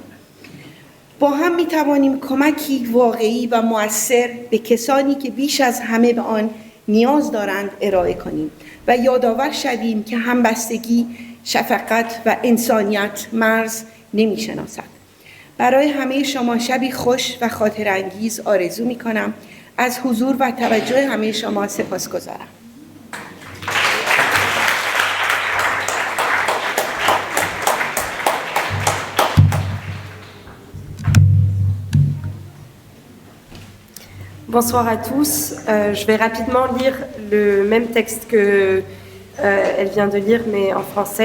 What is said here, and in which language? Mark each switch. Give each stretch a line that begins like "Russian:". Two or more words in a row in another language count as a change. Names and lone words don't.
Persian: با هم می‌توانیم کمکی واقعی و مؤثر به کسانی که بیش از همه به آن نیاز دارند ارائه کنیم و یادآور شویم که همبستگی، شفقت و انسانیت مرز نمی‌شناسد. برای همه شما شبی خوش و خاطرانگیز آرزو می‌کنم. از حضور و توجه همه شما سپاسگزارم.
French: Bonsoir à tous. Je vais rapidement lire le même texte que elle vient de lire, mais en français.